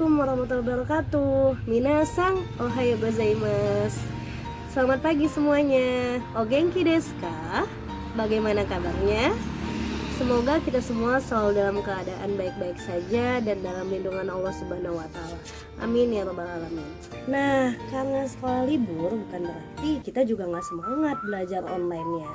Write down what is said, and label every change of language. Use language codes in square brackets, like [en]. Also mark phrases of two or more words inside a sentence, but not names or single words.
[ar] ورحمة الله وبركاته. [ja] 皆さん おはよう ございます. [id] Selamat pagi semuanya. [ja] お元気 です か? [id] Bagaimana kabarnya? Semoga kita semua selalu dalam keadaan baik-baik saja dan dalam lindungan Allah [ar] سبحانه وتعالى. آمين يا رب العالمين. [id] Nah, karena sekolah libur bukan berarti kita juga nggak semangat belajar online-nya.